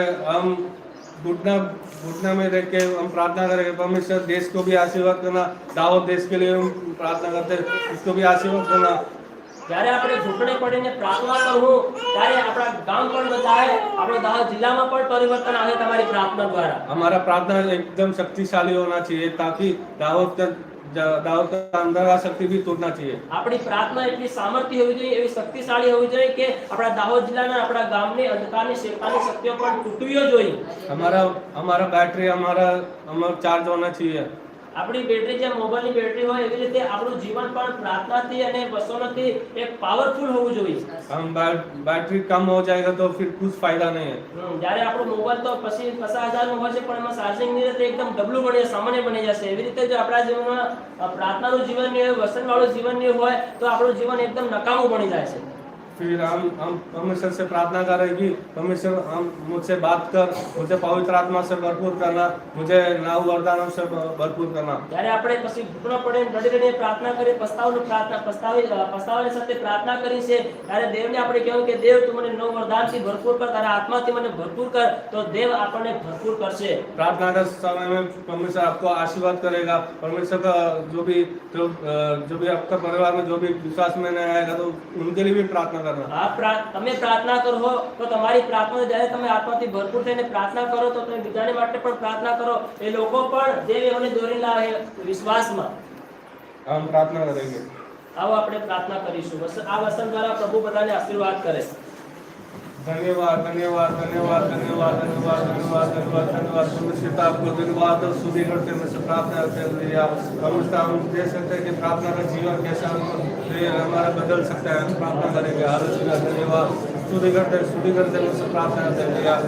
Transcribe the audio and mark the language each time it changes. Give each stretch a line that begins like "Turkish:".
Hindi: हम घुटना में देख के हम प्रार्थना करेंगे परमेश्वर देश को भी आशीर्वाद करना। दाऊद देश के लिए हम प्रार्थना करते हैं, इसको भी आशीर्वाद करना।
Gujarati: જ્યારે આપણે ઘૂંટણે પડીને પ્રાર્થના કરવું ત્યારે આપણા ગામ પણ બદલાય, આપણો દાહોદ જિલ્લામાં પણ પરિવર્તન આવે તમારી પ્રાર્થના દ્વારા।
Hindi: हमारा प्रार्थना एकदम शक्तिशाली होना चाहिए ताकि दाऊद का अंदर आ शक्ति भी टूटना चाहिए।
Gujarati: આપણી પ્રાર્થના એટલી સામર્થ્ય હોવી જોઈએ, એવી શક્તિશાળી હોવી જોઈએ કે આપણા દાહોદ જિલ્લાના આપણા ગામની અંધકારની શેતાનની શક્તિઓ પણ તૂટવી જોઈએ।
Hindi: हमारा बैटरी हमारा चार्ज होना चाहिए।
Gujarati: આપણી બેટરી જે મોબાઈલની બેટરી હોય એવી રીતે આપણું જીવન પણ પ્રાર્થનાથી અને વચનોથી એક પાવરફુલ હોવું જોઈએ।
Hindi: हम बैटरी कम हो जाएगा तो फिर कुछ फायदा नहीं है।
Gujarati: જ્યારે આપણો મોબાઈલ તો પછી 50,000 નો હોય છે, પણ એમાં ચાર્જિંગ ની રીતે એકદમ ડબલું બની જાય, સામાન્ય બની જશે। એવી રીતે જો આપણા જીવનમાં પ્રાર્થનાનું જીવન નહીં હોય, વચનવાળું જીવન નહીં હોય તો આપણું જીવન એકદમ નકામું બની જાય છે।
Hindi: फिर हम परमेश्वर से प्रार्थना करेंगे, परमेश्वर हम मुझसे बात कर, मुझे पवित्र आत्मा से भरपूर करना, मुझे नव वरदानों से भरपूर करना।
Gujarati: જ્યારે આપણે પછી ઘૂંટણા પડીને રડી પ્રાર્થના કરી પસ્તાવાની સાથે પ્રાર્થના કરી છે, ત્યારે દેવને આપણે કહેવું કે દેવ તું મને નવ વરદાનથી ભરપૂર કર, તારા આત્માથી મને ભરપૂર કર, તો દેવ આપણને ભરપૂર કરશે।
Hindi: प्रार्थना के समय में परमेश्वर आपको आशीर्वाद करेगा। परमेश्वर का जो भी आपका परिवार में जो भी विश्वास में नहीं आएगा तो उनके लिए भी प्रार्थना करना।
Gujarati: તમે પ્રાર્થના કરો તો તમારી પ્રાર્થના જ્યારે તમે આત્માથી ભરપૂર થઈને પ્રાર્થના કરો તો તમે બીજાને માટે પણ પ્રાર્થના કરો, એ લોકો પણ દેવ એમને દોરી લાવે વિશ્વાસમાં।
Hindi: हम प्रार्थना करेंगे।
Gujarati: આવો આપણે પ્રાર્થના કરીશું। આ વચન દ્વારા પ્રભુ બધાને આશીર્વાદ કરે।
Hindi: धन्यवाद धन्यवाद धन्यवाद धन्यवाद धन्यवाद धन्यवाद धन्यवाद धन्यवाद परमेश्वर आपको धन्यवाद और स्तुति करते हैं। मैं प्रार्थना करते हैं परमेश्वर हम देख सकते हैं कि प्रार्थना का जीवन कैसा हमारा बदल सकता है। हम प्रार्थना करेंगे। हालेलुया धन्यवाद स्तुति करते हैं मुझसे प्रार्थना करते हैं।